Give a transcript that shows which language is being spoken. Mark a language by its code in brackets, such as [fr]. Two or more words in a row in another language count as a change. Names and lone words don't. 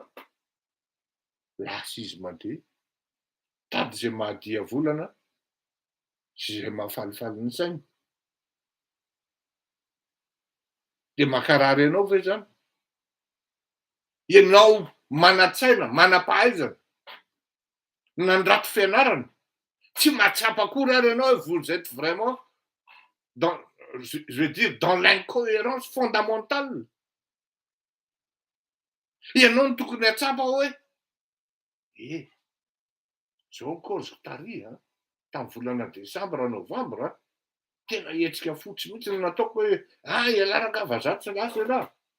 [mg] Lasa izy mandeha tady zay mahadia volana sy zay mahafalifaly ny sainy. Dia makarary ianao ve zany? Ianao mana-tsaina, manam-pahaizana, nandrato fianarana, tsy mahatsapa akory ary ianao [fr] vous êtes vraiment je veux dire dans l'incohérence fondamentale. [mg] Ianao no tokony hatsapa hoe zao cause tary tamin'ny volana Desambra Novambra tena hetsika fotsy mihitsy no nataoko hoe ialaraka vazaha tsy lasa ialahy.